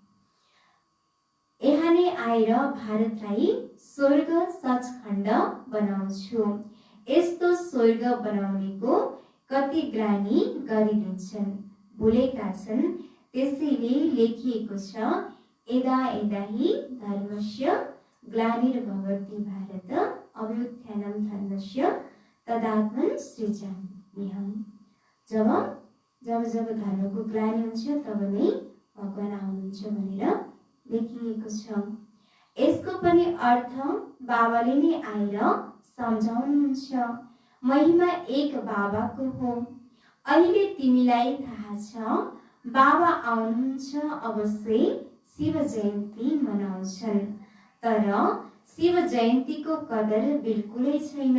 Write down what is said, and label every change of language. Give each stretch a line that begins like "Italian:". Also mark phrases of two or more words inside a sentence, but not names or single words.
Nepali: यहाँ नै आएर भारतलाई स्वर्ग सचखण्ड बनाउँछु। यस्तो स्वर्ग बनाउनेको कति ग्लानी गरिदिन्छन्, भुलेका छन्। त्यसैले लेखिएको छ,
Sanskrit: यदा यदा हि धर्मस्य ग्लानिर्भवति भारत अभ्युत्थानं धर्मस्य तदात्मन सृजाम्यहम्।
Nepali: जब धर्मको ग्लानि हुन्छ तब नै भगवान आउनुहुन्छ भनेर लेखिएको छ। यसको पनि अर्थ बाबाले नै आएर सम्झाउनुहुन्छ। महिमा एक बाबाको हो। अहिले तिमीलाई थाहा छ बाबा आउनुहुन्छ, अवश्य शिव जयन्ती मनाउँछन्, तर शिव जयन्तीको कदर बिल्कुलै छैन।